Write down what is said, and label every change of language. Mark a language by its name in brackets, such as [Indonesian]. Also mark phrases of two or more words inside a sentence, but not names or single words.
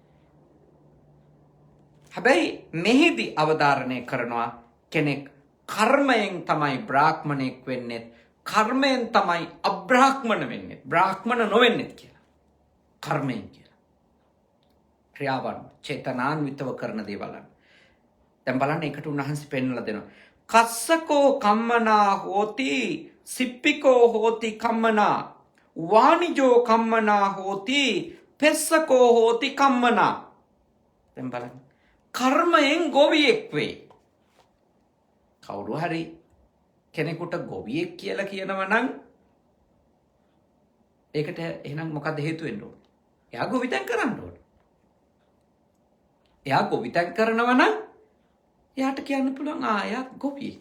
[Sinhala] හැබැයි මෙහිදී අවධාරණය කරනවා කෙනෙක් කර්මයෙන් තමයි බ්‍රාහ්මණයෙක් වෙන්නේ. කර්මයෙන් තමයි අබ්‍රාහ්මණ වෙන්නේ. බ්‍රාහ්මණ නොවෙන්නේ කියලා. කර්මයෙන් කියලා. ක්‍රියාවන් චේතනාන්විතව කරන දේවල්. දැන් බලන්න ඒකට උන්වහන්සේ පෙන්වලා දෙනවා. [Pali] කස්සකෝ කම්මනා හෝති සිප්පිකෝ හෝති කම්මනා වානිජෝ කම්මනා හෝති පෙස්සකෝ හෝති කම්මනා. [Sinhala] දැන් බලන්න. කර්මයෙන් ගොවියෙක් වේ. කවුරු හරි කෙනෙකුට ගොවියෙක් කියලා කියනවා නම් ඒකට එහෙනම් මොකද හේතු වෙන්න ඕන? එයා ගොවිතැන් කරන්න ඕන. එයා ගොවිතැන් කරනවා නම් එයාට කියන්න පුළුවන් එයා ගොවියෙක්.